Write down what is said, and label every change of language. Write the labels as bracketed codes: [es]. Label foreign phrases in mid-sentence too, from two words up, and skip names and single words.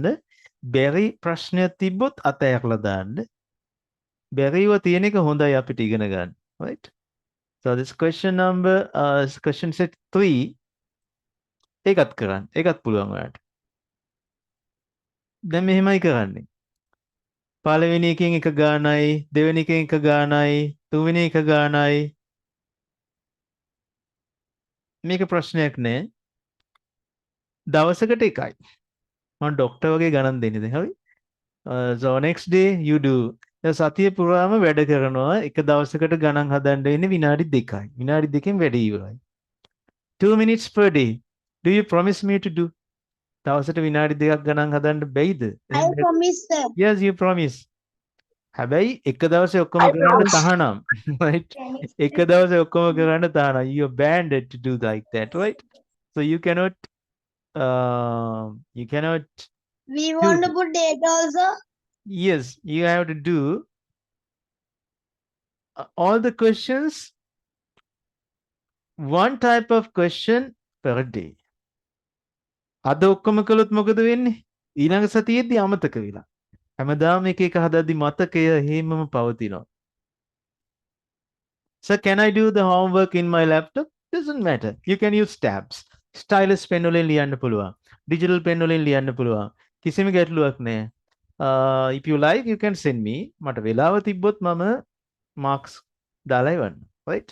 [si] බැරි ප්‍රශ්නයක් තිබ්බොත් අතහැරලා දාන්න. බැරිව තියෙන එක හොඳයි අපිට ඉගෙන ගන්න. [en] Right? So this question number question set 3 [si] ඒකත් කරන්න. ඒකත් පුළුවන් ඔයාලට. දැන් මෙහෙමයි කරන්නේ. පළවෙනි එකෙන් එක ගානයි, දෙවෙනි එකෙන් එක ගානයි, තුන්වෙනි එක ගානයි. මේක ප්‍රශ්නයක් නෑ. දවසකට එකයි. මම ડોක්ටර් වගේ ගණන් දෙන්නේ දැන් හරි. [en] So next day you do. [si] දැන් සතිය පුරාම වැඩ කරනවා. එක දවසකට ගණන් හදන්න වෙන්නේ විනාඩි 2යි. විනාඩි 2කින් වැඩ ඉවරයි. [en] 2 minutes per day. Do you promise me to do? [si] දවසට විනාඩි 2ක් ගණන් හදන්න බැයිද? [en] I promise, sir. Yes, you promise. [si] හැබැයි එක දවසේ ඔක්කොම කරන්න තහනම්. Right? එක දවසේ ඔක්කොම කරන්න තහනම්. [en] You are banned to do like that, right? So you cannot We want to put date also. yes, you have to do all the questions, one type of question per day. [si] අද ඔක්කොම කළොත් මොකද වෙන්නේ? ඊළඟ සතියේදී අමතක වෙලා. හැමදාම එක එක හදද්දි මතකය හේමම පවතිනවා. [en] So can I do the homework in my laptop? Doesn't matter. You can use tabs. Stylus pen [si] වලින් ලියන්න පුළුවන්. [en] Digital pen [si] වලින් ලියන්න පුළුවන්. කිසිම ගැටලුවක් නැහැ. [en] If you like, you can send me. [si] මට වෙලාව තිබ්බොත් මම marks දාලා ඉවන්න. Right?